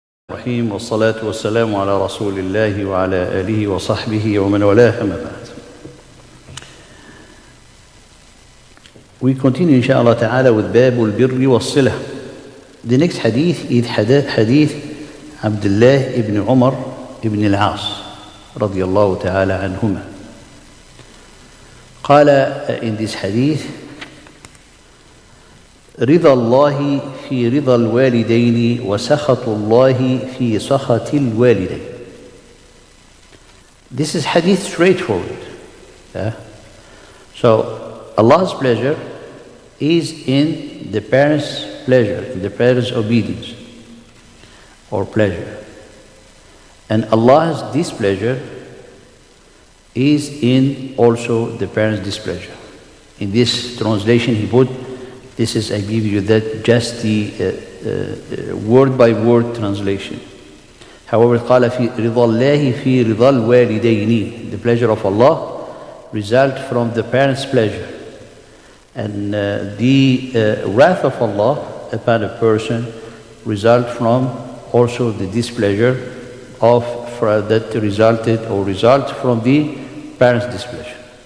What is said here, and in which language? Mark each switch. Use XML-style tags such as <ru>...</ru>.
<ar>الرحيم والصلاة والسلام على رسول الله وعلى آله وصحبه ومن والاه أما بعد.</ar> <en>We continue inshallah ta'ala with باب البر والصلة. The next hadith is hadith Abdullah ibn Umar ibn al-As رضي الله تعالى عنهما.</en> <ar>قال</ar> <en>in this hadith</en> <ar>رضا الله في رضا الوالدين وسخط الله في سخط الوالدين.</ar> <en>This is hadith straightforward. So Allah's pleasure is in the parents' pleasure, in the parents' obedience or pleasure. And Allah's displeasure is in also the parents' displeasure. In this translation he put, this is, I give you that just the word by word translation.</en> <ar>However, قال في رضا الله في رضا الوالدين.</ar> <en>The pleasure of Allah result from the parents' pleasure. And the wrath of Allah upon a person result from also the displeasure of that resulted or result from the parents' displeasure.</en>